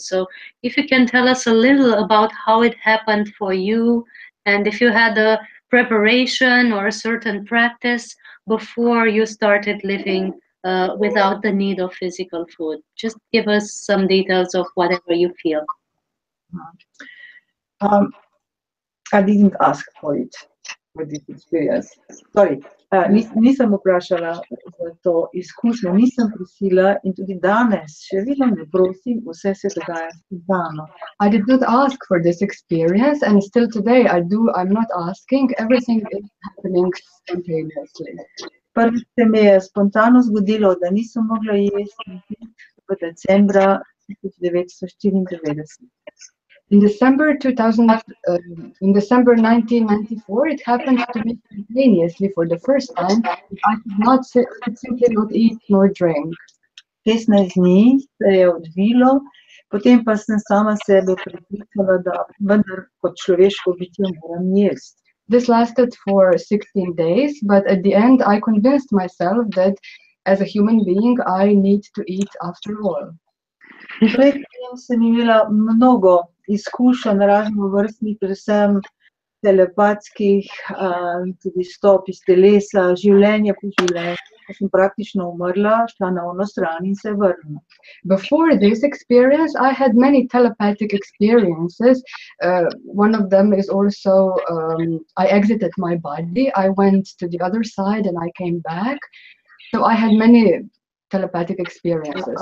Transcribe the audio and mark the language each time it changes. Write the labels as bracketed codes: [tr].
[en] So if you can tell us a little about how it happened for you, and if you had a preparation or a certain practice before you started living without the need of physical food. Just give us some details of whatever you feel. Um, I didn't ask for it, for this experience. [sl] Sorry, nisem vprašala za to izkušnjo, nisem prosila in tudi danes še vedno ne prosim, vse se dogaja spontano. [en] I did not ask for this experience, and still today I'm not asking. Everything is happening spontaneously. [sl] Prvič se mi je spontano zgodilo, da nisem mogla jesti v decembra 1994. [en] In December 1994, it happened to me spontaneously for the first time. I could simply not eat nor drink. [sl] 16 dni se je odvilo, potem pa sem sama sebe prepričala, da vendar kot človeško bitje moram jesti. [en] This lasted for 16 days, but at the end I convinced myself that as a human being I need to eat after all. [sl] Predtem sem imela mnogo izkušenj raznovrstnih, predvsem telepatskih, tudi stop iz telesa, življenje po življenju. Ko sem praktično umrla, šla na ono stran in se vrnila. [en] Before this experience, I had many telepathic experiences. One of them is also I exited my body. I went to the other side and I came back. So I had many telepathic experiences.